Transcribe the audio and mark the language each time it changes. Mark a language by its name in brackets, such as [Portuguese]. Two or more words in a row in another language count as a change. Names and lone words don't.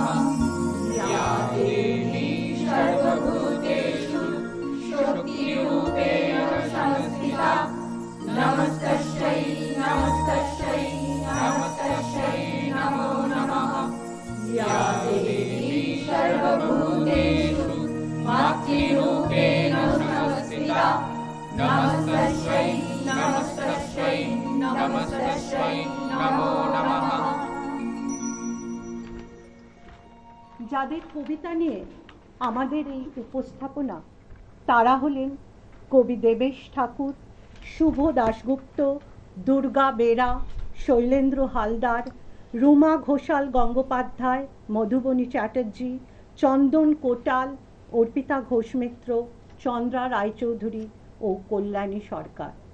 [Sanskrit] ইয়া দেবী সর্বভূতেষু শক্তিরূপেণ সংস্থিতা, নমস্তস্যৈ নমস্তস্যৈ নমস্তস্যৈ নমো নমঃ। ইয়া দেবী সর্বভূতেষু মাতৃরূপেণ সংস্থিতা, নমস্তস্যৈ নমস্তস্যৈ নমস্তস্যৈ নমো নমঃ। [Bangla] যাদের কবিতা নিয়ে আমাদের এই উপস্থাপনা, তারা হলেন কবি দেবেশ ঠাকুর, শুভ দাশগুপ্ত, দুর্গা বেরা, শৈলেন্দ্র হালদার, রুমা ঘোষাল গঙ্গোপাধ্যায়, মধুবনী চ্যাটার্জি, চন্দন কোটাল, অর্পিতা ঘোষ মিত্র, চন্দ্রা রায়চৌধুরী ও কল্যাণী সরকার।